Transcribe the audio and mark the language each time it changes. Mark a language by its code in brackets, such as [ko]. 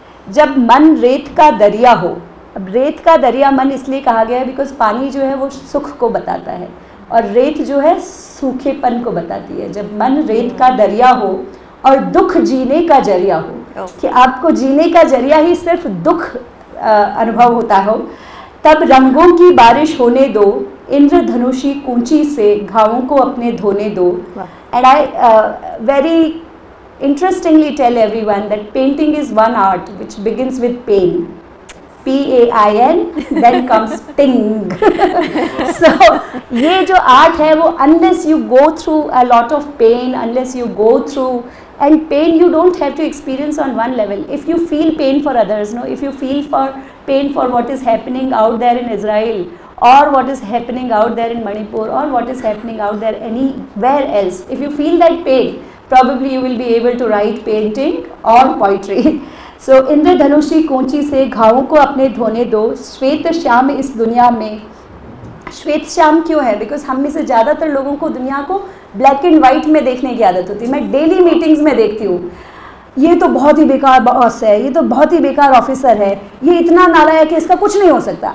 [hi] जब मन रेत का दरिया हो, अब रेत का दरिया मन इसलिए कहा गया है बिकॉज पानी जो है वो सुख को बताता है और रेत जो है सूखेपन को बताती है। जब मन रेत का दरिया हो और दुख जीने का जरिया हो, कि आपको जीने का जरिया ही सिर्फ दुख अनुभव होता हो, तब रंगों की बारिश होने दो, इंद्रधनुषी कूंची से घावों को अपने धोने दो। [en] And I very interestingly tell everyone that painting is one art which begins with pain, P-A-I-N, then comes ting. So [hi] ये जो [en] art [hi] है वो [en] unless you go through a lot of pain, unless you go through, and pain you don't have to experience on one level. If you feel pain for others, no, if you feel for pain for what is happening out there in Israel, or what is happening out there in Manipur, or what is happening out there anywhere else, if you feel that pain, probably you will be able to write painting or poetry. [hi] So इंद्रधनुषी कूंची से घावों को अपने धोने दो, श्वेत श्याम इस दुनिया में। श्वेत श्याम क्यों है? बिकॉज हम में से ज़्यादातर लोगों को दुनिया को ब्लैक एंड वाइट में देखने की आदत होती है। मैं डेली मीटिंग्स में देखती हूँ, ये तो बहुत ही बेकार बॉस है, ये तो बहुत ही बेकार ऑफिसर है, ये इतना नालायक है कि इसका कुछ नहीं हो सकता।